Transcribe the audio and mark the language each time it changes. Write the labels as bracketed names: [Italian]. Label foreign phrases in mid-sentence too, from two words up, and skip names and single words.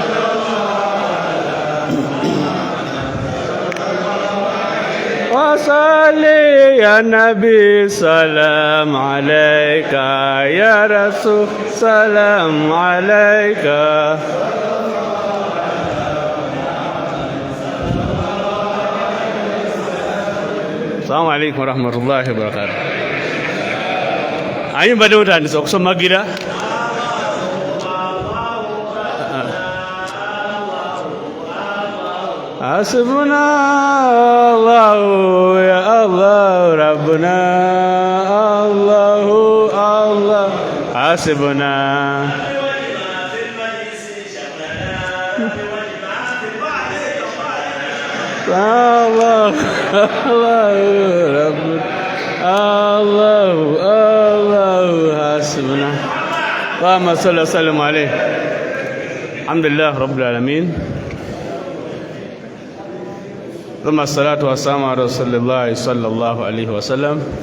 [Arabic] وصل يا نبي سلام عليك يا رسول سلام عليك. السلام عليكم ورحمة الله وبركاته. [Ganda] Ayi mbadde mutandise okusomagira [Arabic] حسبنا الله يا الله ربنا الله الله حسبنا الله ربنا الله حسبنا. اللهم صل وسلم عليه الحمد لله رب العالمين. ثم الصلاة والسلام على رسول الله صلى الله عليه وسلم.